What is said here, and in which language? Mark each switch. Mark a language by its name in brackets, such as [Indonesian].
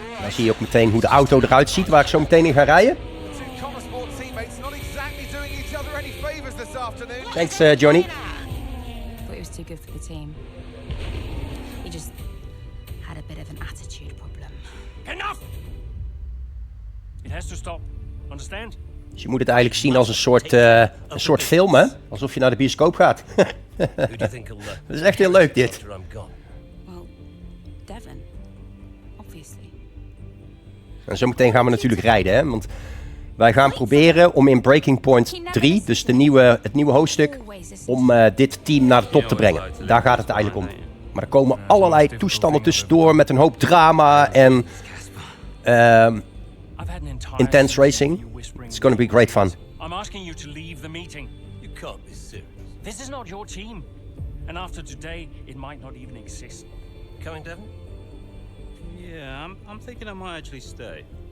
[Dutch] zie je ook meteen hoe de auto eruit ziet, waar ik zo meteen in ga rijden. [English] The two Connor Sport teammates not exactly doing each other any favors this afternoon. Thanks, Johnny. Thought he was too good for the team. He just had a bit of an attitude problem. Enough! It has to stop. Understand? [Dutch] Dus je moet het eigenlijk zien als een soort film, hè? Alsof je naar de bioscoop gaat. Dat is echt heel leuk, dit. [English] Well, Devon, obviously. [Dutch] En zometeen gaan we natuurlijk rijden, hè? Want wij gaan proberen om in Breaking Point 3, dus het nieuwe hoofdstuk, om dit team naar de top te brengen. Daar gaat het eigenlijk om. Maar er komen allerlei toestanden tussendoor met een hoop drama en intense racing. [English] It's going to be great fun. I'm asking you to leave the meeting. You can't be serious. This is not your team. And after today, it might not even exist. Coming, Devon? Yeah, I'm thinking I might actually stay.